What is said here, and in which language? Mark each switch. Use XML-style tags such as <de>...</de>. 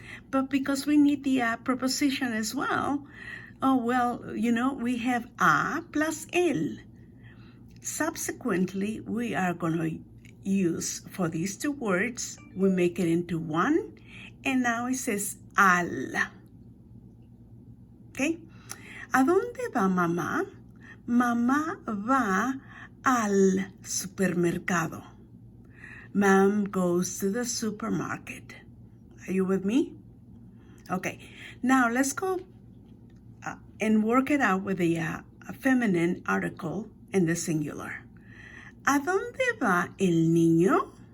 <en>But because we need the preposition as well, we have a plus el. Subsequently, we are going to use for these two words, we make it into one, and now it says al.</en> <es>Okay? ¿A dónde va mamá? Mamá va al supermercado.</es> <en>Mom goes to the supermarket. Are you with me? Okay. Now let's go and work it out with the feminine article in the singular.</en> <es>¿A dónde va el niño?</es>